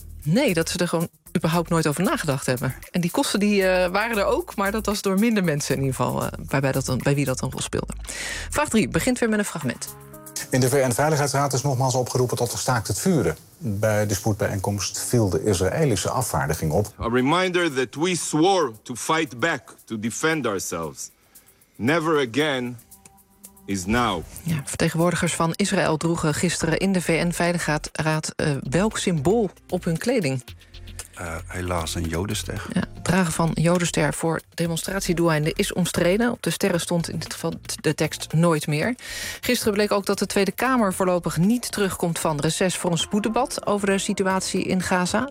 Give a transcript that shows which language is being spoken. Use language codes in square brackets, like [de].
[nl] Nee, dat ze er gewoon überhaupt nooit over nagedacht hebben. En die kosten die waren er ook, maar dat was door minder mensen in ieder geval bij wie dat een rol speelde. Vraag 3 begint weer met een fragment. In de VN-veiligheidsraad is nogmaals opgeroepen tot een staakt het vuren. Bij de spoedbijeenkomst viel de Israëlische afvaardiging op. [en] A reminder that we swore to fight back, to defend ourselves. Never again is now. [nl] Ja, vertegenwoordigers van Israël droegen gisteren in de VN-veiligheidsraad welk symbool op hun kleding? Helaas een jodenster. Ja, dragen van jodenster voor demonstratiedoeleinden is omstreden. Op de sterren stond in dit geval de tekst nooit meer. Gisteren bleek ook dat de Tweede Kamer voorlopig niet terugkomt van reces voor een spoeddebat over de situatie in Gaza.